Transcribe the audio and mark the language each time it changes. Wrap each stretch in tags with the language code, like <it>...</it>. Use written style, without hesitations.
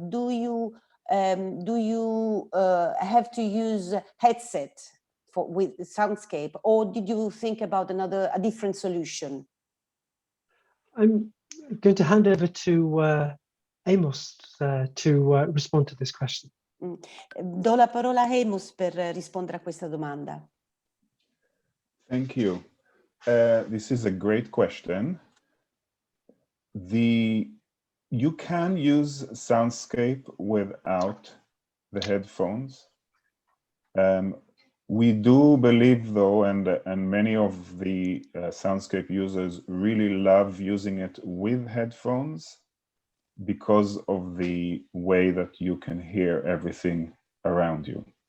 <en>Do you have to use headset with Soundscape, or did you think about a different solution? I'm going to hand over to Amos to respond to this question.</en> <it>Do la parola a Amos per rispondere a questa domanda.</it> <en>Thank you. This is a great question. You can use Soundscape without the headphones. We do believe, though, and many of the Soundscape users really love using it with headphones because of the way that you can hear everything around you.</en>